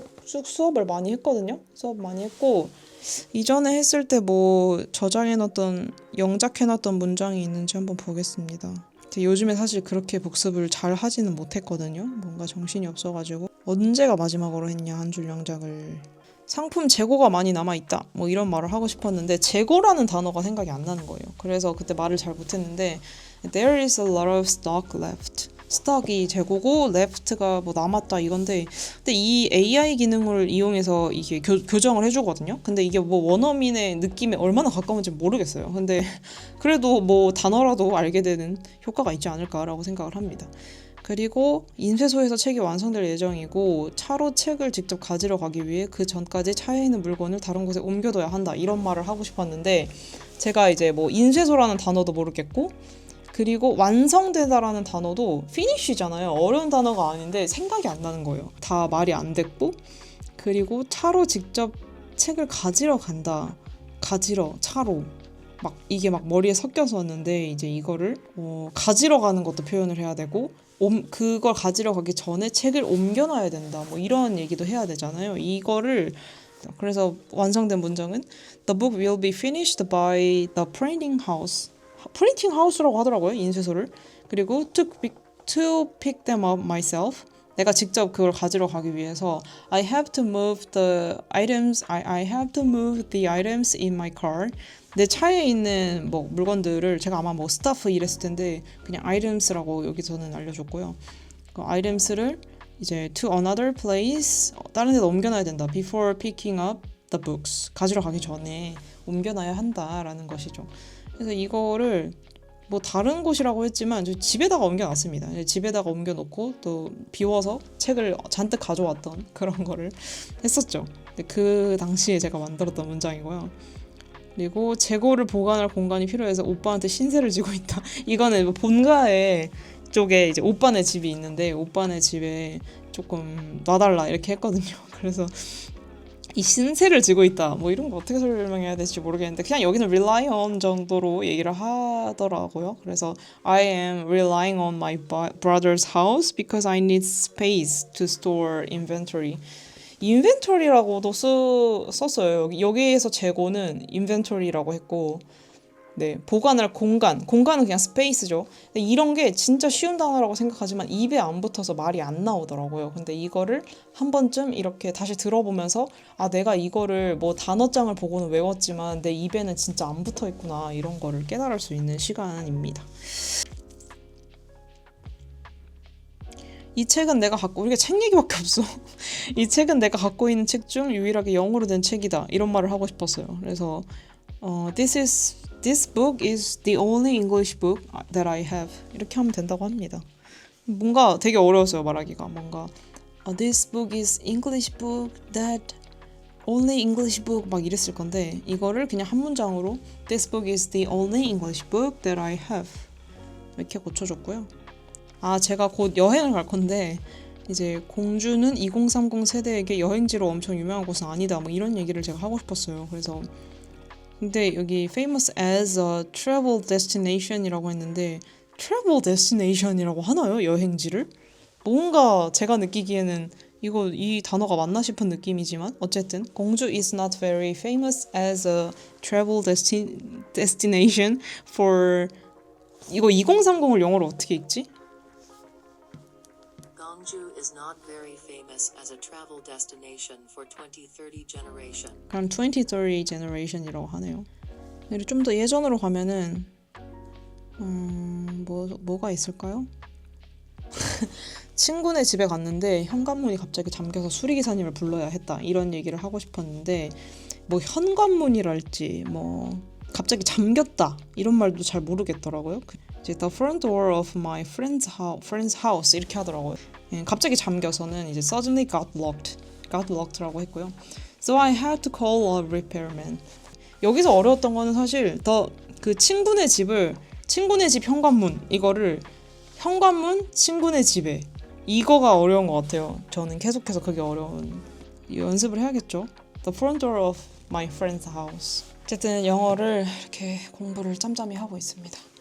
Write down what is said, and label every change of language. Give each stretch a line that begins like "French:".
Korean: 쭉 수업을 많이 했거든요. 수업 많이 했고 이전에 했을 때 뭐 저장해놨던 영작해놨던 문장이 있는지 한번 보겠습니다. 요즘에 사실 그렇게 복습을 잘 하지는 못했거든요. 뭔가 정신이 없어가지고 언제가 마지막으로 했냐 한 줄 영작을. 상품 재고가 많이 남아있다 뭐 이런 말을 하고 싶었는데 재고라는 단어가 생각이 안 나는 거예요. 그래서 그때 말을 잘 못했는데
English: There is a lot of stock left.
Korean: 스톡이 재고고 left가 뭐 남았다 이건데 근데 이 AI 기능을 이용해서 이게 교정을 해주거든요. 근데 이게 뭐 원어민의 느낌에 얼마나 가까운지 모르겠어요. 근데 그래도 뭐 단어라도 알게 되는 효과가 있지 않을까라고 생각을 합니다. 그리고 인쇄소에서 책이 완성될 예정이고 차로 책을 직접 가지러 가기 위해 그 전까지 차에 있는 물건을 다른 곳에 옮겨둬야 한다 이런 말을 하고 싶었는데 제가 이제 뭐 인쇄소라는 단어도 모르겠고 그리고 완성되다라는 단어도 finish잖아요. 어려운 단어가 아닌데 생각이 안 나는 거예요. 다 말이 안 됐고 그리고 차로 직접 책을 가지러 간다. 가지러 차로 막 이게 막 머리에 섞여서 왔는데 이제 이거를 가지러 가는 것도 표현을 해야 되고 그걸 가지러 가기 전에 책을 옮겨놔야 된다. 뭐 이런 얘기도 해야 되잖아요. 이거를 그래서 완성된 문장은
English: The book will be finished by the printing house.
Korean: 프린팅 하우스라고 하더라고요. 인쇄소를. 그리고
English: to pick them up myself.
Korean: 내가 직접 그걸 가지러 가기 위해서
English: I have to move the items. I have to move the items in my car.
Korean: 내 차에 있는 뭐 물건들을 제가 아마 뭐 stuff 이랬을 텐데 그냥 items라고 여기서는 알려줬고요. 그 items를 이제
English: to another place
Korean: 다른 데다 옮겨놔야 된다.
English: Before picking up the books.
Korean: 가지러 가기 전에 옮겨놔야 한다라는 것이죠. 그래서 이거를 뭐 다른 곳이라고 했지만 집에다가 옮겨놨습니다. 집에다가 옮겨놓고 또 비워서 책을 잔뜩 가져왔던 그런 거를 했었죠. 그 당시에 제가 만들었던 문장이고요. 그리고 재고를 보관할 공간이 필요해서 오빠한테 신세를 지고 있다. 이거는 뭐 본가에 쪽에 이제 오빠네 집이 있는데 오빠네 집에 조금 놔달라 이렇게 했거든요. 그래서 이 신세를 지고 있다. 뭐 이런 거 어떻게 설명해야 될지 모르겠는데 그냥 여기는 rely on 정도로 얘기를 하더라고요.
English: 그래서 I am relying on my brother's house because I need space to store inventory.
Korean: inventory라고도 썼어요. 여기에서 재고는 inventory라고 했고 네, 보관할 공간은 그냥 스페이스죠. 근데 이런 게 진짜 쉬운 단어라고 생각하지만 입에 안 붙어서 말이 안 나오더라고요. 근데 이거를 한 번쯤 이렇게 다시 들어보면서 아 내가 이거를 뭐 단어장을 보고는 외웠지만 내 입에는 진짜 안 붙어 있구나 이런 거를 깨달을 수 있는 시간입니다. 이 책은 내가 갖고 우리가 책 얘기밖에 없어. 이 책은 내가 갖고 있는 책 중 유일하게 영어로 된 책이다 이런 말을 하고 싶었어요.
English: 그래서 This book is the only English book that I have.
Korean: 이렇게 하면 된다고 합니다. 뭔가 되게 어려웠어요, 말하기가. 뭔가
English: This book is English book that only English book
Korean: 막 이랬을 건데 이거를 그냥 한 문장으로
English: This book is the only English book that I have.
Korean: 이렇게 고쳐줬고요. 아, 제가 곧 여행을 갈 건데 이제 공주는 2030 세대에게 여행지로 엄청 유명한 곳은 아니다. 뭐 이런 얘기를 제가 하고 싶었어요. 그래서 근데 여기
English: famous as a travel destination
Korean: 이라고 했는데 travel destination이라고 하나요? 여행지를? 뭔가 제가 느끼기에는 이 단어가 맞나 싶은 느낌이지만 어쨌든 공주
English: is not very famous as a travel destination for
Korean: 이거 2030을 영어로 어떻게 읽지?
English: Gongju is not very famous as a travel destination for 2030 generation.
Korean: 그럼 2030 generation이라고 하네요. 그리고 좀 더 예전으로 가면은 뭐가 있을까요? 친구네 집에 갔는데 현관문이 갑자기 잠겨서 수리기사님을 불러야 했다 이런 얘기를 하고 싶었는데 뭐 현관문이랄지 뭐 갑자기 잠겼다 이런 말도 잘 모르겠더라고요. 이제
English: the front door of my friend's house
Korean: 이렇게 하더라고요. 예, 갑자기 잠겨서는 이제
English: suddenly got locked
Korean: 라고 했고요.
English: So I had to call a repairman.
Korean: 여기서 어려웠던 거는 사실 그 친구네 집 현관문 이거를 현관문 친구네 집에 이거가 어려운 것 같아요. 저는 계속해서 그게 어려운 연습을 해야겠죠.
English: The front door of my friend's house.
Korean: 어쨌든 영어를 이렇게 공부를 짬짬이 하고 있습니다.